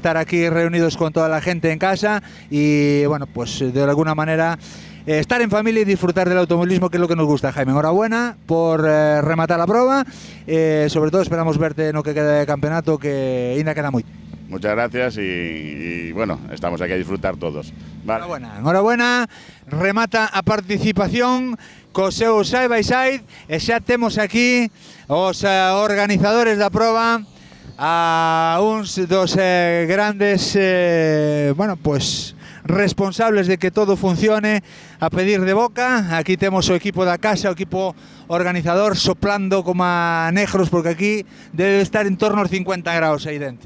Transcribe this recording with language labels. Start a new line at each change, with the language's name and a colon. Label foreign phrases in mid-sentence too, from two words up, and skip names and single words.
Spanish: Estar aquí reunidos con toda la gente en casa y bueno, pues de alguna manera estar en familia y disfrutar del automovilismo, que es lo que nos gusta. Jaime, enhorabuena por rematar la prueba, sobre todo esperamos verte en lo que queda de campeonato, que ainda queda muy. Muchas gracias y bueno, estamos aquí a disfrutar todos. Vale.
Galician: Enhorabuena, remata a participación co seu side by side e xa temos aquí os organizadores da proba, a uns dos grandes
Spanish: bueno, pues
Galician: responsables de que todo funcione a pedir de boca. Aquí temos o equipo da casa, o equipo organizador soplando como a negros, porque aquí debe estar en torno aos 50 graus aí dentro.